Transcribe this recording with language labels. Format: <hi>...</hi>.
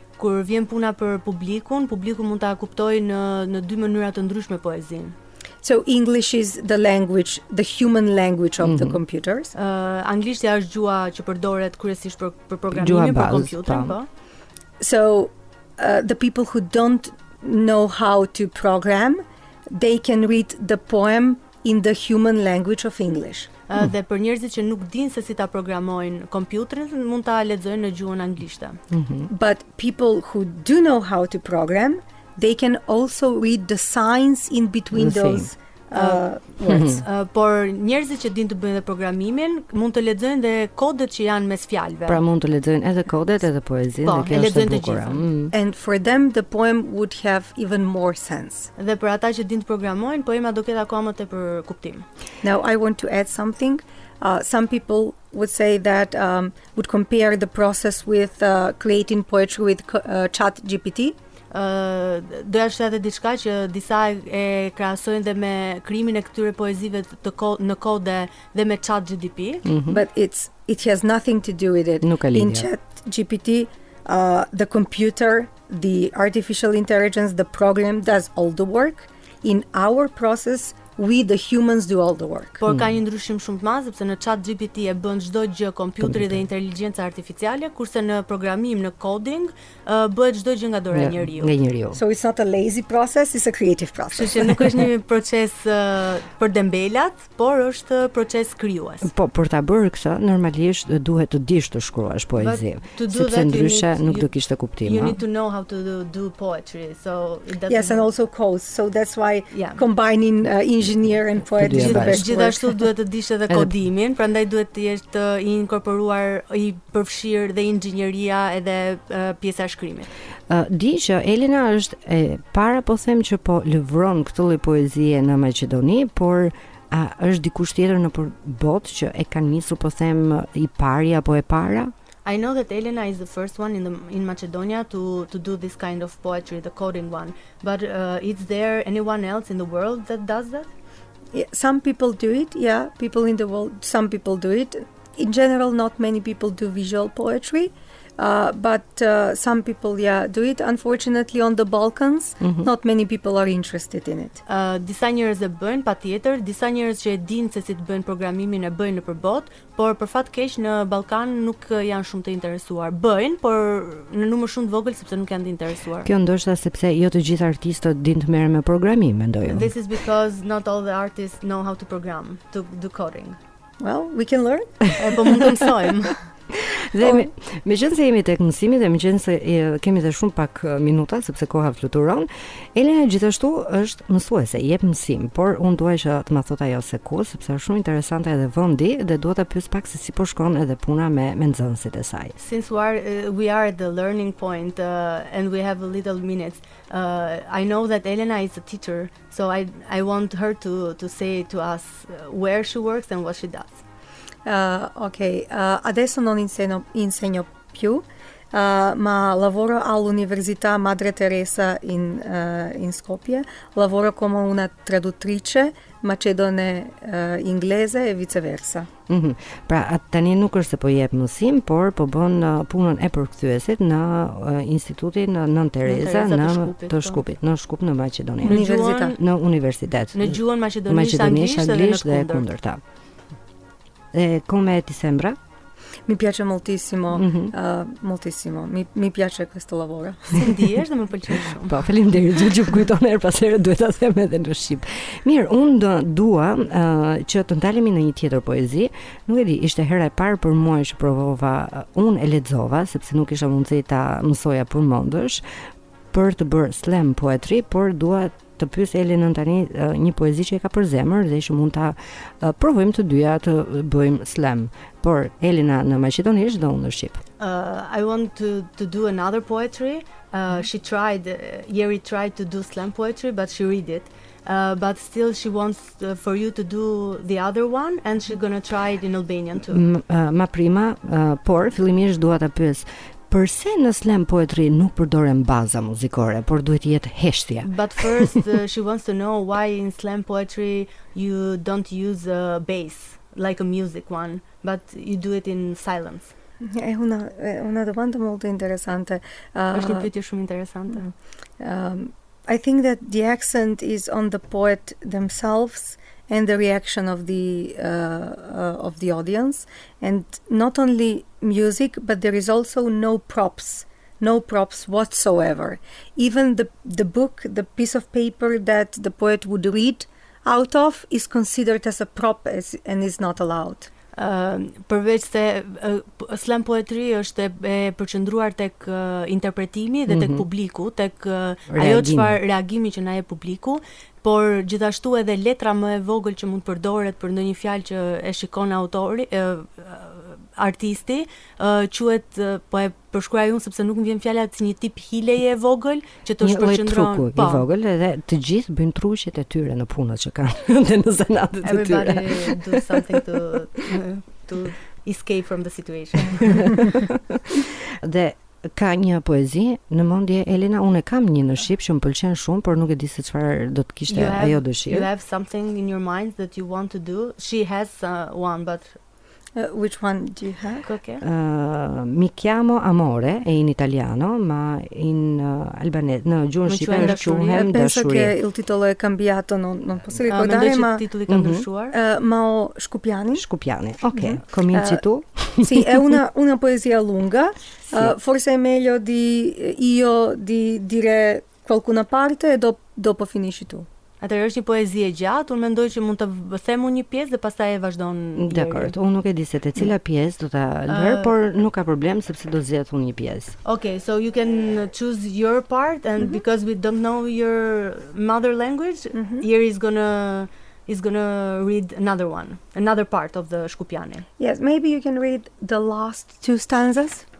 <sq>Kur vjen puna për publiku mund ta kuptojë në dy mënyra të ndryshme poezinë.</sq> <en>So English is the language, the human language of the computers.</en> <sq>Anglishtja është gjuha që përdoret kryesisht për programimin për kompjuterin, po.</sq> <en>So the people who don't know how to program, they can read the poem in the human language of English.</en> <sq>Dhe për njerëzit që nuk dinë se si ta programojnë kompjuterin, mund ta lexojnë në gjuhën anglishte.</sq> <en>But people who do know how to program, they can also read the signs in between those words.</en> <sq>Por njerëzit që dinë të bëjnë dhe programimin, mund të lexojnë dhe kodet që janë mes fjalëve. Pra mund të lexojnë edhe kodet edhe poezinë, dhe kjo është e bukur.</sq> <en>And for them the poem would have even more sense.</en> <sq>Dhe për ata që dinë të programojnë, poema do ketë akoma më tepër kuptim.</sq> <en>Now I want to add something. Some people would say that would compare the process with creating poetry with ChatGPT. Doja shtatë diçka që disa e krahasojnë dhe me krijimin e këtyre poezive në kode dhe me ChatGPT. But it has nothing to do with it. In ChatGPT, the computer, the artificial intelligence, the program does all the work. In our process, we the humans do all the work.</en> <sq>Por ka një ndryshim shumë të madh sepse në ChatGPT e bën çdo gjë kompjuteri dhe inteligjenca artificiale, kurse në programim, në coding, bëhet çdo gjë nga dora e njeriu.</sq> <en>So it's not a lazy process, it's a creative process.</en> <sq>Kështu që nuk është një proces për dembelat, por është proces krijues. Po, për ta bërë këtë, normalisht duhet të dish të shkruash poezi, sepse ndryshe nuk do kishte kuptim.</sq> <en>You need to know how to do poetry. So it doesn't. Yes, and also codes. So that's why combining engineer and poet is the best.</en> <sq>Gjithashtu duhet të dish edhe kodimin, prandaj duhet të jesh të inkorporuar, i përfshirë dhe inxhinieria edhe pjesa e shkrimit. Di që Elena është e para, po them, që po lëvron këtë lloj poezie në Maqedoni, por është dikush tjetër në botë që e ka nisur, po them, i pari apo e para?</sq> <en>I know that Elena is the first one in Macedonia to do this kind of poetry, the coding one. But is there anyone else in the world that does that? Yeah, some people do it. Yeah, people in the world. Some people do it. In general, not many people do visual poetry. But some people do it. Unfortunately, on the Balkans, not many people are interested in it.</en> <sq>Disa njerëz e bëjnë, patjetër, disa njerëz që e dinë se si të bëjnë programimin e bëjnë nëpër botë, por për fat keq në Ballkan nuk janë shumë të interesuar. Bëjnë, por në numër shumë të vogël sepse nuk janë të interesuar. Kjo ndoshta sepse jo të gjithë artistët dinë të merren me programim, mendoj unë.</sq> <en>This is because not all the artists know how to program, to do coding. Well, we can learn.</en> <sq>Po mund të mësojmë. Dhe meqense jemi tek mësimi dhe meqense kemi dhe shumë pak minuta sepse koha fluturon, Elena gjithashtu është mësuese, jep mësim, por unë dua që të ma thot ajo se ku, sepse është shumë interesante edhe vendi dhe dua ta pyes pak se si po shkon edhe puna me nxënësit e saj.</sq> <en>Since we are at the learning point and we have a little minutes, I know that Elena is a teacher, so I want her to say to us where she works and what she does.</en> <it>Ok, adesso non insegno più, ma lavoro all'Università Madre Teresa in Skopje. Lavoro come una traduttrice macedone inglese e viceversa.</it> <sq>Pra tani nuk është se po jep mësim, por po bën punën e përkthyesit në institutin Nën Tereza të Shkupit, në Shkup në Maqedoni. Në universitet. Në gjuhën maqedonisht, anglisht dhe kundërta.</sq> <it>E come ti sembra? Mi piace moltissimo, moltissimo. Mi piace questo lavoro.</it> <sq>Si ndihesh dhe më pëlqen shumë. Po, faleminderit, që kujton her pas here duhet ta them edhe në shqip. Mirë, unë dua që të ndalemi në një tjetër poezi. Nuk e di, ishte hera e parë për mua që provova, unë e lexova sepse nuk isha mundësi ta mësoja përmendësh për të bërë slam poetry, por dua të pyes Elenën tani një poezi që e ka për zemër dhe që mund ta provojmë të dyja të bëjmë slam. Por Elena në maqedonisht dhe unë në shqip.</sq> <en>I want to do another poetry. Jeri tried to do slam poetry, but she read it. But still she wants for you to do the other one and she's gonna try it in Albanian too.</en> <it>Ma prima,</it> <sq>por fillimisht dua ta pyes përse në slam poetry nuk përdoren baza muzikore, por duhet jetë heshtje.</sq> <en>But first she wants to know why in slam poetry you don't use a bass like a music one, but you do it in silence.</en> <it>È una domanda molto interessante.</it> <sq>Është një pyetje shumë interesante.</sq> <en>I think that the accent is on the poet themselves and the reaction of the audience, and not only music, but there is also no props whatsoever. Even the book, the piece of paper that the poet would read out of is considered as a prop and is not allowed.</en> <sq>Përveç se slam poetry është e përqendruar tek interpretimi dhe tek publiku, tek ajo çfarë reagimi që na jep publiku, por gjithashtu edhe letra më e vogël që mund përdoret për ndonjë fjalë që e shikon autori, artisti, quhet, po e përshkruaj unë sepse nuk më vjen fjala, si një tip hileje e vogël që të shpërqendron. Po, i vogël edhe të gjithë bëjnë truqjet e tyre në punët që kanë dhe në zanatët e tyre.</sq> <en>Everybody do something to escape from the situation.</en> <sq>Dhe ka një poezi në mendje Elena, unë kam një në shqip që më pëlqen shumë, por nuk e di se çfarë do të kishte ajo dëshirë.</sq> <en>You have something in your mind that you want to do? She has one, but which one do you have? Okay.</en> <it>Mi chiamo amore è in italiano, ma in albanese,</it> <sq>në gjuhën shqipe quhem</sq> <it>Penso</it> <sq>dashuri.</sq> <it>che il titolo è cambiato, non posso ricordare, ma</it> <sq>titoli ka ndryshuar. Mao Shkupiani.</sq> <it>Shkupiani. Ok, cominci tu? Sì, è una poesia lunga. Forse è meglio di dire qualcuna parte e dopo finisci tu.</it> <sq>Atëherë është një poezi e gjatë, unë mendoj që mund të them unë një pjesë dhe pastaj e vazhdon. Dakor, unë nuk e di se te cila pjesë do ta lër, por nuk ka problem sepse do zgjedh unë një pjesë.</sq> <en>Okay, so you can choose your part and because we don't know your mother language, Jeri is gonna read another part of the Shkupiani. Yes, maybe you can read the last two stanzas.</en>